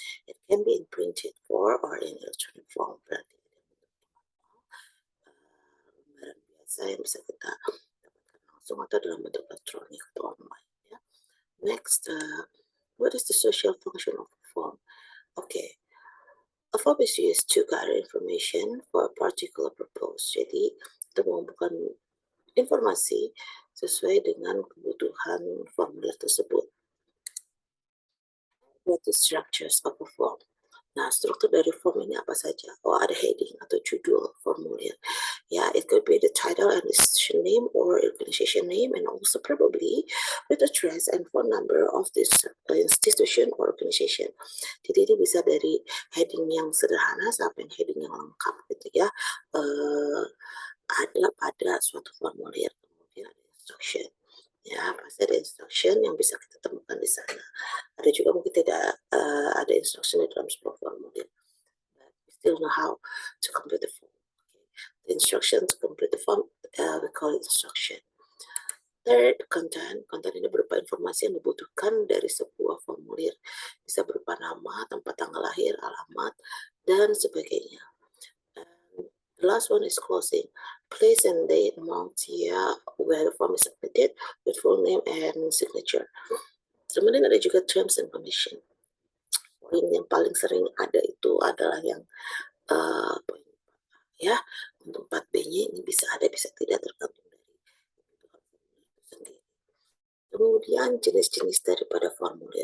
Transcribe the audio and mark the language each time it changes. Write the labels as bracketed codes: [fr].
[en] It can be in printed form or in electronic form. [id] Berarti lembaran biasa yang bisa kita dapatkan langsung atau dalam bentuk elektronik atau online. Ya. [en] Next, what is the social function of a form? Okay, a form is used to gather information for a particular purpose. [id] Jadi, kita mengumpulkan informasi sesuai dengan kebutuhan formulir tersebut. [en] What is structures of a form? [id] Nah, struktur dari form ini apa saja? Oh, ada heading atau judul formulir. [en] Yeah, it could be the title and institution name or organization name, and also probably with address and phone number of this institution or organization. [id] Jadi ini bisa dari heading yang sederhana sampai heading yang lengkap gitu ya. Ada pada suatu formulir, kemudian ada instruction. Ya, pasti ada instruction yang bisa kita temukan di sana. Ada juga mungkin tidak ada instruction di dalam sebuah formulir. [en] But we still know how to complete the form. Okay. The instruction to complete the form, we call it instruction. Third, content. [id] Content ini berupa informasi yang dibutuhkan dari sebuah formulir. Bisa berupa nama, tempat tanggal lahir, alamat, dan sebagainya. [en] The last one is closing. Place and date, month, year, where the form is submitted with full name and signature. [id] Kemudian ada juga terms and condition. Poin yang paling sering ada itu adalah yang poin 4 ya. Untuk 4B-nya ini bisa ada, bisa tidak, tergantung dari kebutuhan formulir itu sendiri. Kemudian jenis-jenis daripada formulir.